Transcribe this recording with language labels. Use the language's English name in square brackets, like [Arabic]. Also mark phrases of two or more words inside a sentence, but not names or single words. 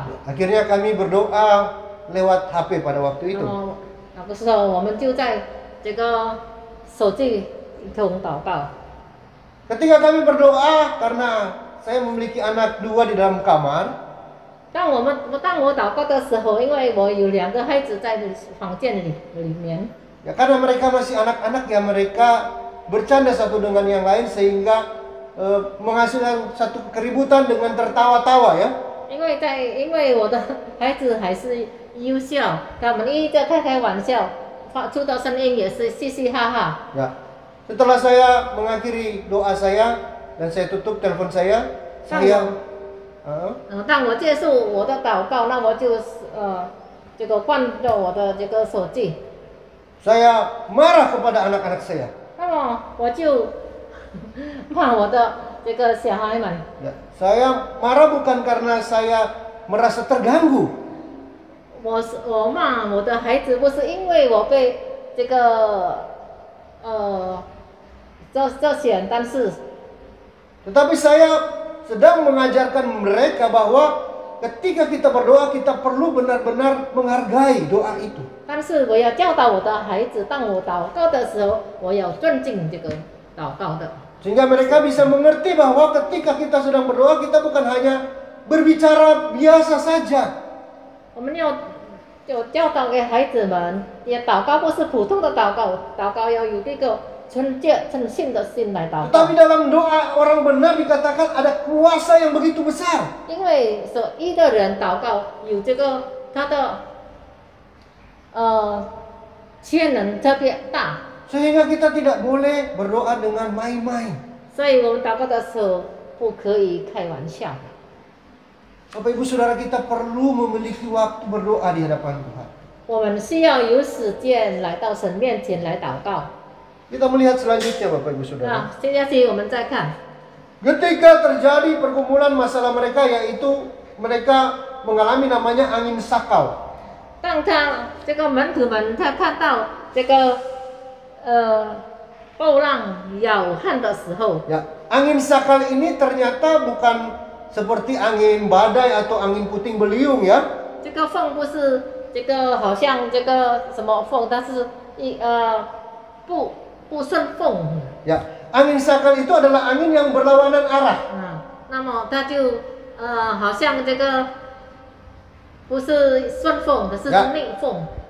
[Indonesian] Akhirnya kami berdoa lewat HP pada waktu itu. [Chinese] 那个时候我们就在这个手机一同祷告。 [Indonesian] Ketika kami berdoa karena saya memiliki anak 2 di dalam kamar. [Chinese] 当我祷告的时候，因为我有2个孩子在房间里面。 [Indonesian] Ya, karena mereka masih anak-anak ya, mereka bercanda satu dengan yang lain sehingga menghasilkan satu keributan dengan tertawa-tawa ya. [Chinese] 因为我的孩子还是幼小，他们一直开玩笑，发出的声音也是嘻嘻哈哈。 [Indonesian] Ya. Setelah saya mengakhiri doa saya dan saya tutup telepon saya [Chinese] 当我结束我的祷告，那我就这个关掉我的这个手机。 [Indonesian] saya marah kepada anak-anak saya. [Chinese] 那么我就骂我的这个小孩们。 [Indonesian] Ya, saya marah bukan karena saya merasa terganggu. [Chinese] 我骂我的孩子，不是因为我被这个这些，但是 [Indonesian] Tetapi saya sedang mengajarkan mereka bahwa ketika kita berdoa kita perlu benar-benar menghargai doa itu. [Chinese] 但是我要教导我的孩子，当我祷告的时候，我要尊敬这个祷告的。 [Indonesian] Sehingga mereka bisa mengerti bahwa ketika kita sedang berdoa kita bukan hanya berbicara biasa saja. [Chinese] 我们要教导给孩子们，也祷告不是普通的祷告，祷告要有这个纯洁诚信的心来祷告。 [Indonesian] Tetapi dalam doa orang benar dikatakan ada kuasa yang begitu besar. [Chinese] 因为所依的人祷告有这个他的潜能特别大， [Indonesian] Sehingga kita tidak boleh berdoa dengan main-main. [Chinese] 所以我们祷告的时候不可以开玩笑。 [Indonesian] Bapak Ibu Saudara, kita perlu memiliki waktu berdoa di hadapan Tuhan. [Chinese] 我们需要有时间来到神面前来祷告。 [Indonesian] Kita melihat selanjutnya Bapak Ibu Saudara. [Chinese] 接下去我们再看， [Indonesian] Ketika terjadi pergumulan masalah mereka, yaitu mereka mengalami namanya angin sakau. [Chinese] 当他这个门徒们他看到这个波浪摇撼的时候， [Indonesian] Ya, angin sakal ini ternyata bukan seperti angin badai atau angin puting beliung ya. [Chinese] 这个风不是这个好像这个什么风，它是不顺风。 [Indonesian] Ya, angin sakal itu adalah angin yang berlawanan arah. [Chinese] 那么它就好像这个不是顺风，可是是逆风。